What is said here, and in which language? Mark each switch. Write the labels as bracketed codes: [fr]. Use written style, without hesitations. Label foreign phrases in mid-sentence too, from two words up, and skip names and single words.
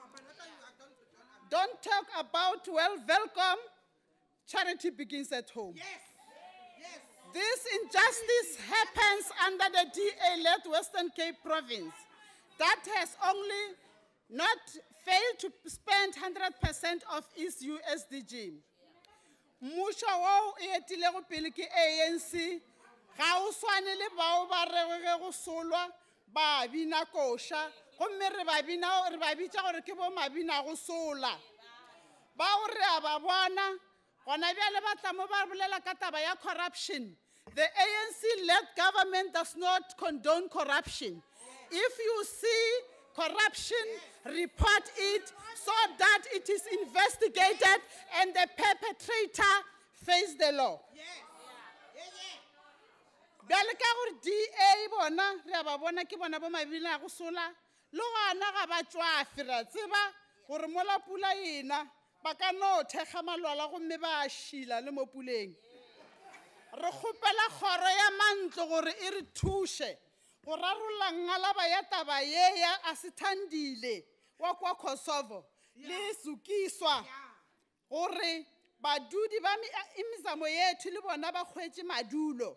[en] Don't talk about, well, welcome. Charity begins at home. This injustice happens under the DA-led Western Cape Province that has only not failed to spend 100% of its USDG. [nso] Mmusho o etile go pele ke ANC ga o swane le bao ba rege go solwa ba bina kosha gomme re ba bitsa gore ke bo mabina go sola bao re a ba bona gona bjale ba tla mo ba bolela ka taba ya corruption. [en] The ANC-led government does not condone corruption. If you see corruption, report it so that it is investigated and the perpetrator face the law. [nso] Bjale ka gore DA bona re a ba bona ke bona bo mabina go sola le gona ga ba tswafe ra tseba gore mola pula ena ba ka no thekga malwala gomme ba šila le mo puleng. Re kgopela kgoro ya mantlo gore e re thuše go rarolla ngalaba ya taba ye ya Asitandile wa kwa Kosovo le Zukiswa gore badudi ba Imizamo Yethu le bona ba kgwetse madulo.